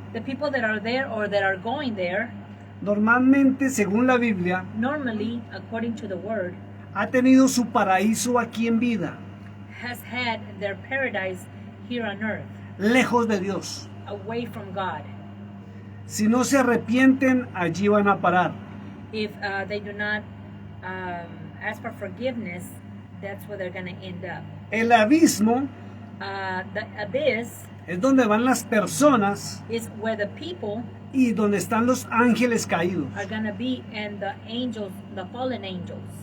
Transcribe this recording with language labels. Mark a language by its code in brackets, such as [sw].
[en] The people that are there or that are going there, [es] normalmente, según la Biblia, [en] normally, according to the word, [es] ha tenido su paraíso aquí en vida, [en] has had their paradise here on earth, [es] lejos de Dios. [en] away from God. [es] Si no se arrepienten, allí van a parar. [en] If they do not ask for forgiveness, that's where they're going to end up. [es] El abismo [en] The abyss [es] es donde van las personas [en] is where the people [es] y donde están los ángeles caídos. [en] are going to be, and the angels, the fallen angels,